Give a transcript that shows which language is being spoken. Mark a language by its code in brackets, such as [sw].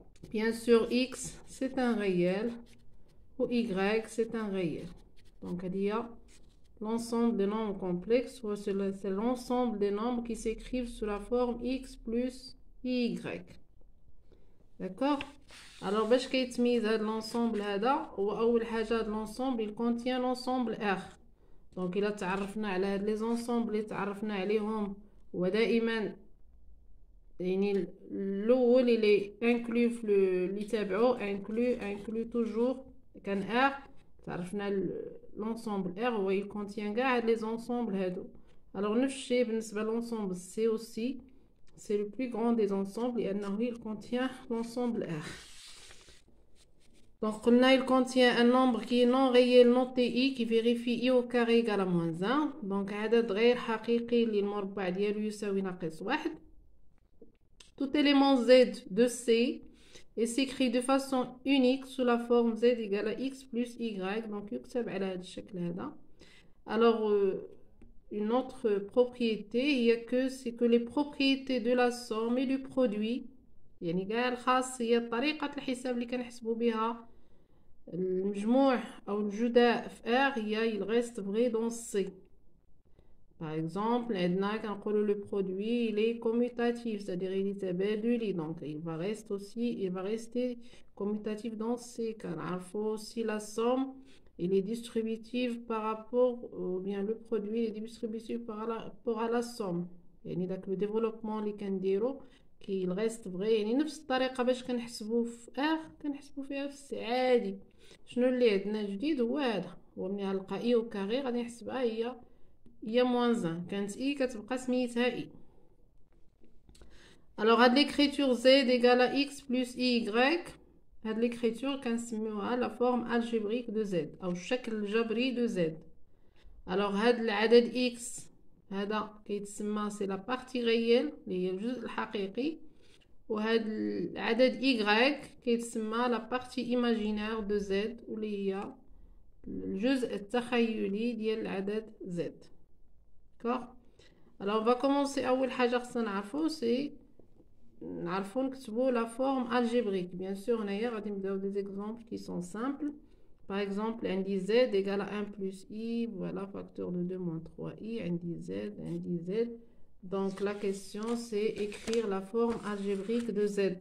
[fr] bien sûr x c'est un réel ou y c'est un réel. donc [ar] هذه [fr] l'ensemble des nombres complexes, c'est l'ensemble des nombres qui s'écrivent sous la forme x plus y. D'accord? [ar] باش كيتميز هذا l'ensemble هذا هو أول حاجة هذا [fr] l'ensemble il contient l'ensemble R. [ar] donc إلا تعرفنا على هاد [fr] les ensembles [ar] اللي تعرفنا عليهم ودائما يعني الأول اللي inclut اللي تابعو [fr] inclut toujours [ar] كان R. [fr] تعرفنا l'ensemble R هو il contient كاع هاد les ensembles هادو. alors [ar] نفس الشيء بالنسبة [fr] l'ensemble C aussi c'est le plus grand des ensembles لأنه il contient l'ensemble R. donc [ar] قلنا [fr] il contient un nombre qui est non réel noté I qui vérifie I au carré égale à moins 1. [ar] donc عدد غير حقيقي اللي المربع ديالو يساوي ناقص 1. [fr] tout élément Z de C et s'écrit de façon unique sous la forme Z égale à X plus Y. [ar] donc يكتب على هذا الشكل هذا. [fr] alors une autre propriété c'est que les propriétés de la somme et du produit [ar] يعني كاع الخاصية طريقة الحساب اللي كنحسبوا بها المجموع أو الجداء في R [fr] il reste vrai dans C. par exemple [ar] عندنا كنقولوا [fr] le produit il est commutatif c'est-à-dire il est تبادلي donc il va rester commutatif dans C. [ar] كنعرفوا [fr] aussi la somme il est distributif par rapport ou bien le produit est distributif par rapport à la somme. [ar] يعني داك [fr] le développement [ar] اللي كنديرو كي [fr] il reste vrai [ar] يعني نفس الطريقة باش كنحسبوا في R كنحسبوا فيها في C عادي. شنو اللي عندنا جديد هو هذا هو ملي غنلقى [fr] I au carré [ar] غادي نحسبها هي moins 1 كانت I كتبقى سميتها I. [fr] alors هاد l'écriture Z égale à X plus Y هاد l'écriture كنسميوها la forme algébrique de Z [ar] أو الشكل الجبري [fr] de Z. [ar] alors هاد العدد X هذا كيتسمى [fr] c'est la partie réelle [ar] اللي هي الجزء الحقيقي وهاد العدد Y كيتسمى [fr] la partie imaginaire de Z [ar] واللي هي الجزء التخيلي ديال العدد Z. [fr] d'accord alors on va commencer [ar] أول حاجة خصنا نعرفو سي نعرفو نكتبو [fr] la forme algébrique. bien sûr [ar] هنايا غادي نبداو [fr] des exemples qui sont simples. par exemple عندي Z égale à 1 plus I voilà facteur de 2 moins 3I عندي Z donc la question c'est écrire la forme algébrique de Z.